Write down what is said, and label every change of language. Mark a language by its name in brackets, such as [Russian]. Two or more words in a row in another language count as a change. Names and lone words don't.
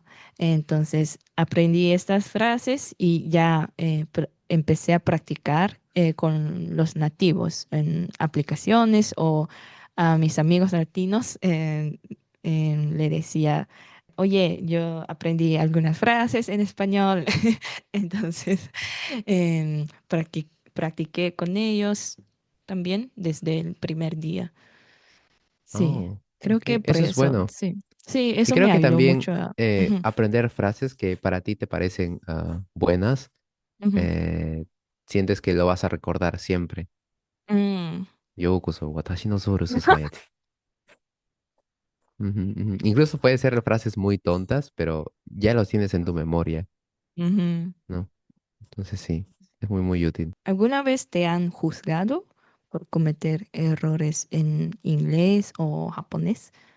[Spanish] Entonces aprendí estas frases y ya empecé a practicar con los nativos en aplicaciones o a mis amigos latinos le decía, oye, yo aprendí algunas frases en español, entonces practiqué con ellos también desde el primer día. Sí, Oh, creo ok, que por eso es eso, bueno. sí. Sí, Y eso creo me que ayudó también mucho ujú, aprender frases que para ti te parecen buenas, ujú. eh, sientes que lo vas a recordar siempre. Mm, Yokoso, watashi no zoru society. Ujú, ujú. Incluso puede ser frases muy tontas, pero ya los tienes en tu memoria, ujú. ¿no? Entonces sí, es muy, muy útil. ¿Alguna vez te han juzgado por cometer errores en inglés o japonés?